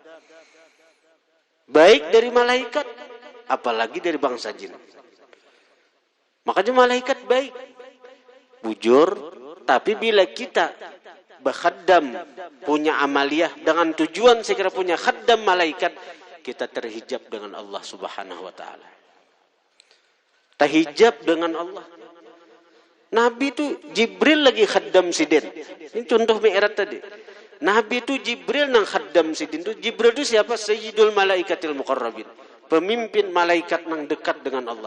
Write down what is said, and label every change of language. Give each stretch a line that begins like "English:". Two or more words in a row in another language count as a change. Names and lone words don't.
Indonesian: Baik dari malaikat, apalagi dari bangsa jin. Makanya malaikat baik, bujur, tapi bila kita berkhaddam, punya amaliyah dengan tujuan segera punya khaddam malaikat, kita terhijab dengan
Arabic: الله سبحانه وتعالى.
Indonesian: Terhijab dengan Allah. Nabi itu Jibril lagi khaddam sidin. Ini contoh mi'raj tadi. Nabi itu Jibril nang khaddam sidin. Jibril itu siapa?
Arabic: سيد الملائكة المقربين.
Indonesian: Pemimpin malaikat nang dekat dengan Allah.